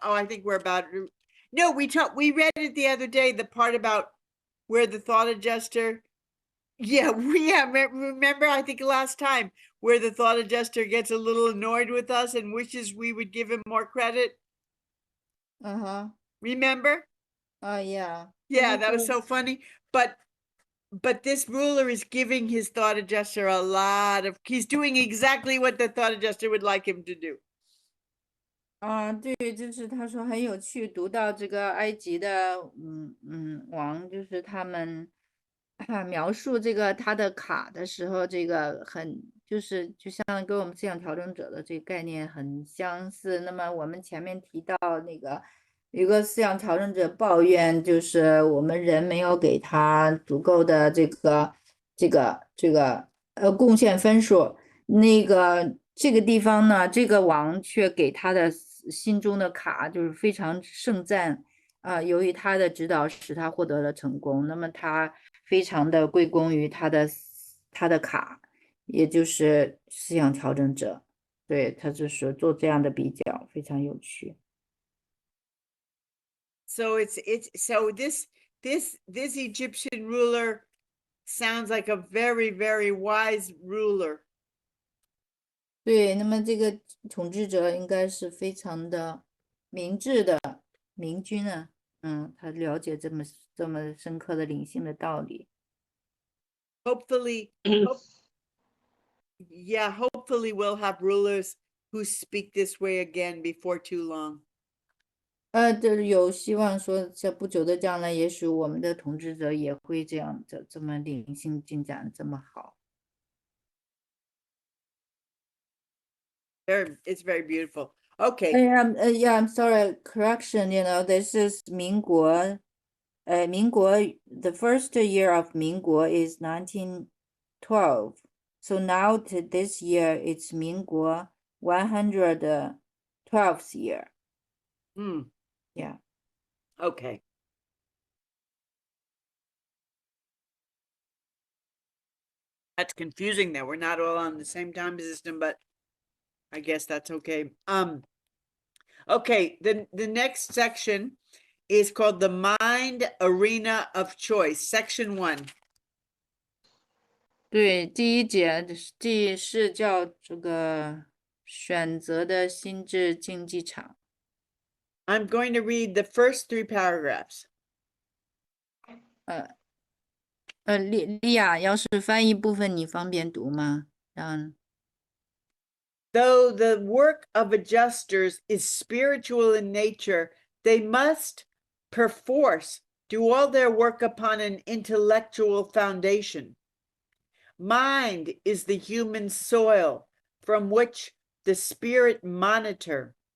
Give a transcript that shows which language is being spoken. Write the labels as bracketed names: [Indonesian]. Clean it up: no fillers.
[English] Oh, I think we're about to, no, we read it the other day, the part about where the thought adjuster, remember, I think last time, where the thought adjuster gets a little annoyed with us and wishes we would give him more credit. Remember? Yeah. Yeah, that was so funny. But this ruler is giving his thought adjuster he's doing exactly what the thought adjuster would like him to do. [Chinese] 对，就是他说很有趣，读到这个埃及的王，就是他们描述这个他的卡的时候，这个就像跟我们思想调整者的这个概念很相似。那么我们前面提到那个有一个思想调整者抱怨，就是我们人没有给他足够的这个贡献分数，这个地方呢，这个王却给他的心中的卡就是非常盛赞由于他的指导使他获得了成功，那么他非常的归功于他的卡，也就是思想调整者。对，他就是做这样的比较，非常有趣。 [English] So this Egyptian ruler sounds like a very, very wise ruler. [Chinese] 对，那么这个统治者应该是非常的明智的明君啊，他了解这么深刻的灵性的道理。 [English] Hopefully we'll have rulers who speak this way again before too long. [Chinese] 就是有希望说，在不久的将来，也许我们的统治者也会这样这么灵性进展这么好。 [English] It's very beautiful. Okay. Yeah, I'm sorry. Correction. This is 民国.民国. The first year of 民国 is 1912. So now to this year, it's 民国 112th year. Yeah. Okay. That's confusing that we're not all on the same time system, but I guess that's okay. Okay, the next section is called the Mind Arena of Choice, Section 1. [Chinese] 对，第一节是叫这个选择的心智竞技场。 [English] I'm going to read the first 3 paragraphs. [Chinese] 莉亚，要是翻译部分你方便读吗？ [English] Though the work of adjusters is spiritual in nature, they must perforce do all their work upon an intellectual foundation. Mind is the human soil from which the spirit monitor